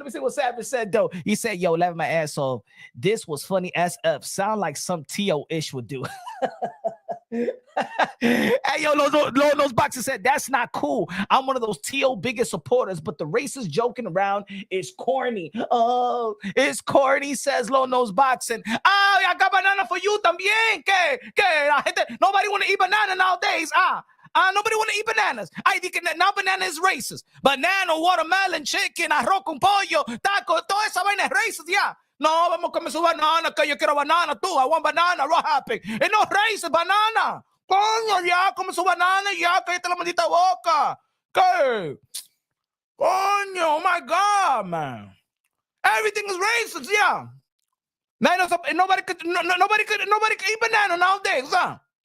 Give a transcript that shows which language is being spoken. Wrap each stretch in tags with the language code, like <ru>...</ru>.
<en>Let me see what Savage said, though. He said, yo, laughing my ass off. This was funny as F. Sound like some T.O.-ish would do. Hey, yo, Low Nose Boxing said, that's not cool. I'm one of those T.O. biggest supporters, but the racist joking around is corny. Oh, it's corny, says Low Nose Boxing. Oh, I got banana for you también. Nobody want to eat banana nowadays. Nobody want to eat bananas. Now banana is racist. Banana, watermelon, chicken, arroz con pollo, taco,</en> <es>toda esa vaina es</es> <en>racist, ya.</en> <es>No, vamos a comer su banana, que yo quiero banana, tú.</es> <en>I want banana, what happened? It's no racist, banana.</en> <es>Coño, ya, come su banana, ya, cállate la maldita boca. ¿Qué?</es> <en>Coño, oh my God, man. Everything is racist, yeah. Now, nobody could eat banana nowadays, huh?</en>